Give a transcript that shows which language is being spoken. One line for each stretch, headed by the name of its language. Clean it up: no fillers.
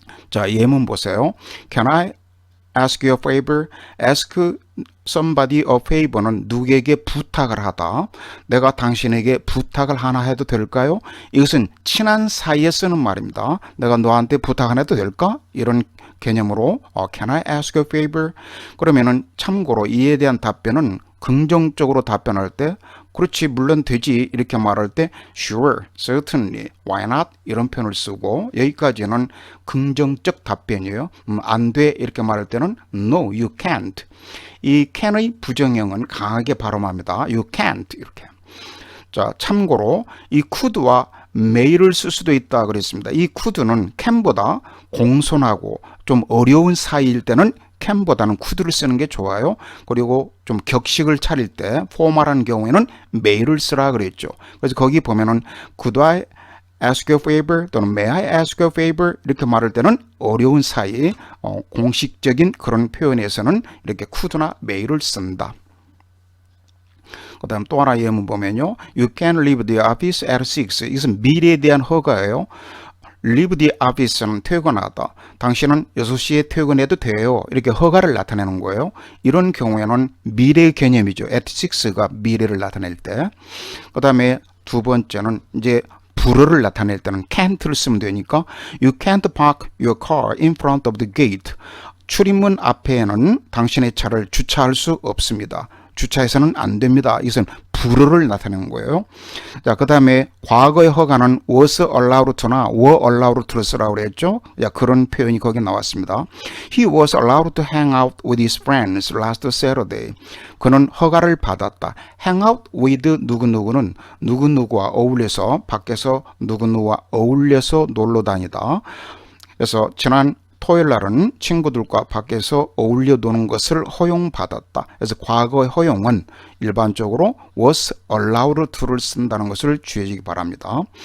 Korean: 자, 예문 보세요.
English: Can I ask you a favor? ask somebody a favor는
Korean: 누구에게 부탁을 하다. 내가 당신에게 부탁을 하나 해도 될까요? 이것은 친한 사이에 쓰는 말입니다. 내가 너한테 부탁 하나 해도 될까? 이런 개념으로
English: Can I ask a favor?
Korean: 그러면은 참고로 이에 대한 답변은 긍정적으로 답변할 때 그렇지 물론 되지 이렇게 말할 때
English: sure, certainly, why not
Korean: 이런 표현을 쓰고 여기까지는 긍정적 답변이에요. 안 돼 이렇게 말할 때는
English: no, you can't.
Korean: 이 can의 부정형은 강하게 발음합니다.
English: you can't 이렇게.
Korean: 자, 참고로 이 could와 may를 쓸 수도 있다 그랬습니다. 이 could는 can보다 공손하고 좀 어려운 사이일 때는 can보다는 could를 쓰는 게 좋아요. 그리고 좀 격식을 차릴 때 포멀한 경우에는 may를 쓰라 그랬죠. 그래서 거기 보면은
English: could I ask you a favor
Korean: 또는
English: may I ask you a favor
Korean: 이렇게 말할 때는 어려운 사이 공식적인 그런 표현에서는 이렇게 could나 may를 쓴다. 그 다음 또 하나 예문 보면요.
English: You can leave the office at 6.
Korean: 이것은 미래에 대한 허가예요. leave the office는 퇴근하다. 당신은 6시에 퇴근해도 돼요. 이렇게 허가를 나타내는 거예요. 이런 경우에는 미래의 개념이죠. at 6가 미래를 나타낼 때. 그 다음에 두 번째는 이제 불어를 나타낼 때는 can't를 쓰면 되니까
English: You can't park your car in front of the gate.
Korean: 출입문 앞에는 당신의 차를 주차할 수 없습니다. 주차해서는 안 됩니다. 이것은 불어를 나타내는 거예요. 자, 그 다음에 과거의 허가는 was allowed to나 were allowed to를 쓰라고 그랬죠. 야, 그런 표현이 거기 나왔습니다.
English: He was allowed to hang out with his friends last Saturday.
Korean: 그는 허가를 받았다. hang out with 누구누구는 누구누구와 어울려서 밖에서 누구누구와 어울려서 놀러 다니다. 그래서 지난 토요일 날은 친구들과 밖에서 어울려 노는 것을 허용받았다. 그래서 과거의 허용은 일반적으로 was allowed to를 쓴다는 것을 주의하시기 바랍니다.